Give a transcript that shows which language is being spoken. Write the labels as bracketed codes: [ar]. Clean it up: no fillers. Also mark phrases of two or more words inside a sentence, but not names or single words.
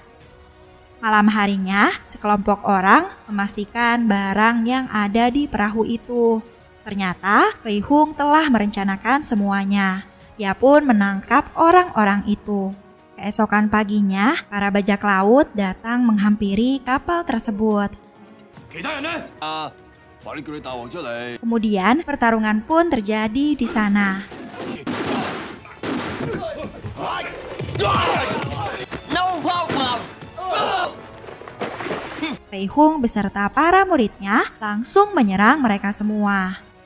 [id] Malam harinya, sekelompok orang memastikan barang yang ada di perahu itu. Ternyata, Fei Hung telah merencanakan semuanya. Ia pun menangkap orang-orang itu. Keesokan paginya, para bajak laut datang menghampiri kapal tersebut. [yue] 其他人呢？快啲叫你大王出嚟！ [id] Kemudian pertarungan pun terjadi di sana. [en] No problem. [id] Fei Hung beserta para muridnya langsung menyerang mereka semua.